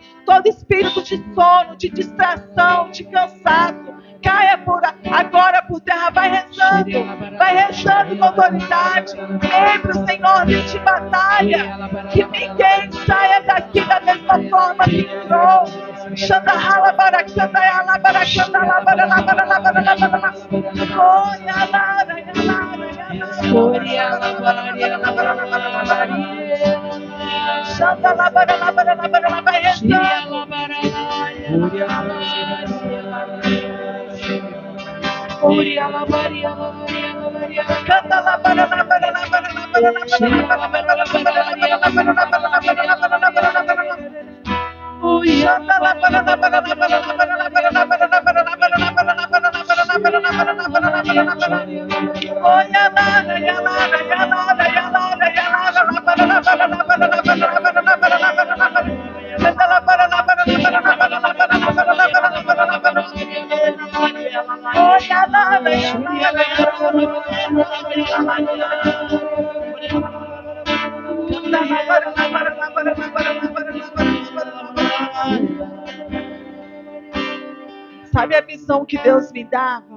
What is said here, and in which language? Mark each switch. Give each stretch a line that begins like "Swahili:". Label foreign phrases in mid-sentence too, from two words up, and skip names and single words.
Portuguese: Todo espírito de sono, de distração, de cansaço, caia agora por terra. Vai rezando com autoridade. Lembre o Senhor de batalha. Que ninguém saia daqui da mesma forma que entrou. Xanda rala baracanda yala baracanda la barala barala barala. Oi, alara, Xanda la barala barala barala. Vai rezando. Canta la barala barala barala barala. Xanda la barala barala barala barala barala barala. Oi, alara, alara, alara, alara, alara, la barala barala barala barala barala. Canta la barala barala barala barala barala barala barala. Oi, alara, Sabe a visão que Deus me dava?